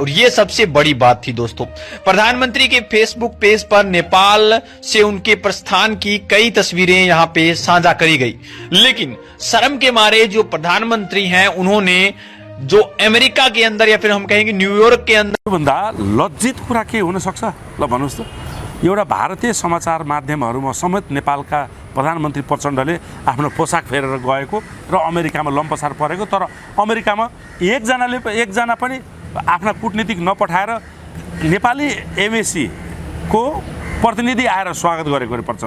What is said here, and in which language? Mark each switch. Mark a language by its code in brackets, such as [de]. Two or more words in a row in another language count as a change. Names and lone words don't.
[hi] और ये सबसे बड़ी बात थी दोस्तों। प्रधानमंत्री के फेसबुक पेज पर नेपाल से उनके प्रस्थान की कई तस्वीरें यहाँ पे साझा करी गई, लेकिन शर्म के मारे जो प्रधानमंत्री हैं उन्होंने जो अमेरिका के अंदर या फिर हम कहेंगे न्यूयॉर्क के अंदर [ne] भन्दा लज्जित कुरा के हुन सक्छ ल भन्नुस् त। एउटा भारतीय समाचार माध्यमहरुमा समेत नेपालका प्रधानमन्त्री प्रचण्डले आफ्नो पोसाक फेरेर गएको र अमेरिकामा लम्पसार परेको, तर अमेरिकामा एकजना पनि आफ्ना कूटनीतिक नपठाएर नेपाली एमएसी को प्रतिनिधि आएर स्वागत गरेको रे प्रचण्ड।